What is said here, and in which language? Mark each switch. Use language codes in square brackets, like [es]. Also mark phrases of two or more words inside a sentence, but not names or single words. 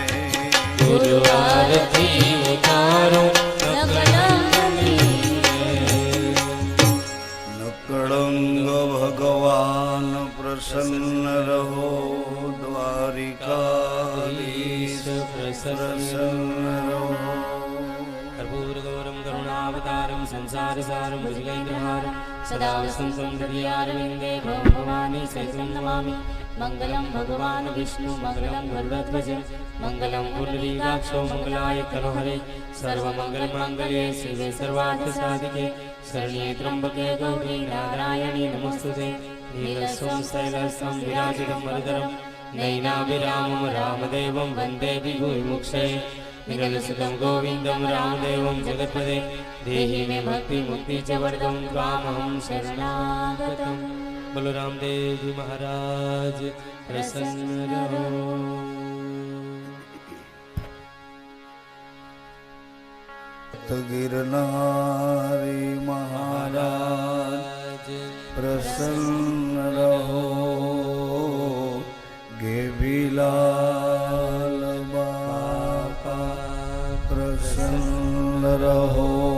[gu] ગુરુ આરતી ઉતારો નકળંગની રે. નકળંગ ભગવાન પ્રસન્ન રહો, દ્વારિકાધીશ પ્રસન્ન રહો. [sa] कर्पूरगौरं करुणावतारं संसारसारं भुजगेन्द्रहारं सदा वसन्तं हृदयारविन्दे भवानी सहितं नमामि. मङ्गलं भगवान् विष्णु मङ्गलं गरुडध्वज मङ्गलं पुण्डरीकाक्षो मङ्गलाय तनोहरे सर्वमङ्गलमाङ्गल्ये शिवे सर्वार्थसाधिके शरण्ये त्र्यम्बके गौरी नारायणी नमोस्तुते. नीलस्वं शैलस्वं विराजितं वरदरं नैनाभिरामं रामदेवं वन्दे विभुविमुक्षये. निगलसुतं गोविन्दं रामदेवं जगत्पदे देहि मे भक्ति मुक्ति च वरदं त्वामहं शरणागतं. [hi] बोलो रामदेव जी महाराज प्रसन्न रहो. गिरनारी महाराज प्रसन्न रहो, गेबीलाल बापा प्रसन्न रहो,